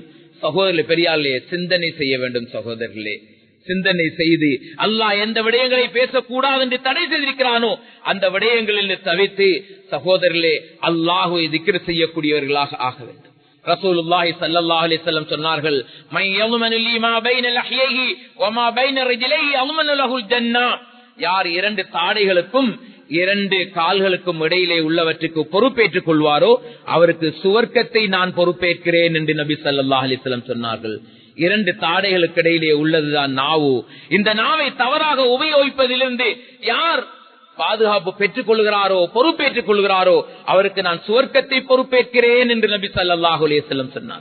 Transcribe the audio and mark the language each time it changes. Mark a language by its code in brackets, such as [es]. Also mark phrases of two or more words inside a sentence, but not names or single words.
[ta] சகோதரர்களே, பெரியார்களே, சிந்தனை செய்ய வேண்டும். சகோதரர்களே, சிந்தனை செய்து அல்லாஹ் எந்த விடயங்களை பேசக்கூடாது என்று தடை செய்திருக்கிறானோ அந்த விடயங்களில் தவிர்த்து சகோதரர்களே அல்லாஹ்வை திக்ர் செய்யக்கூடியவர்களாக ஆக வேண்டும். [ar] رسول الله صلى الله عليه وسلم சொன்னார்கள், மை யضمن لي ما بين لحييه وما بين رجليه اضمن له الجنه. [ta] யார் 2 தாடைகளுக்கும் 2 கால்களுக்கும் இடையிலே உள்ளவற்றுக்கு பொறுப்பேற்றுக் கொள்வாரோ அவருக்கு சுவர்க்கத்தை நான் பொறுப்பேற்கிறேன் என்று நபி [ar] صلى الله عليه وسلم [ta] சொன்னார்கள். 2 தாடைகளுக்கு இடையிலே உள்ளதுதான் நாவு. இந்த நாவை தவறாக உபயோகிப்பதிலிருந்து யார் பாதுகாப்பு பெற்றுக் கொள்கிறாரோ, பொறுப்பேற்றுக் கொள்கிறாரோ அவருக்கு நான் சுவர்க்கத்தை பொறுப்பேற்கிறேன் என்று நபி [ar] صلى الله عليه وسلم [ta] சொன்னார்.